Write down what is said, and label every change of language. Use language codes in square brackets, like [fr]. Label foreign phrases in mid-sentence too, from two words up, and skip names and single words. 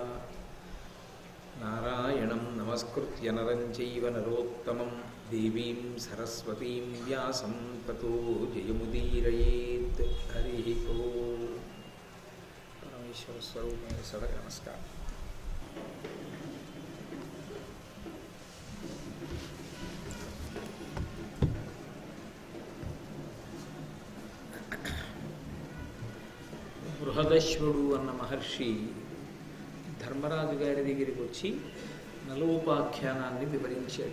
[sa] नारायणं नमस्कृत्य नरं चैव नरोत्तमं देवीं सरस्वतीं व्यासं ततो जयमुदीरयेत्। हरिः ओम्। परमेश्वर स्वरूपेण सदय नमस्कार। [te] బృహదశ్వుడు అన్న మహర్షి ధర్మరాజు గారి దగ్గరికి వచ్చి నలోపాఖ్యానాన్ని వివరించాడు.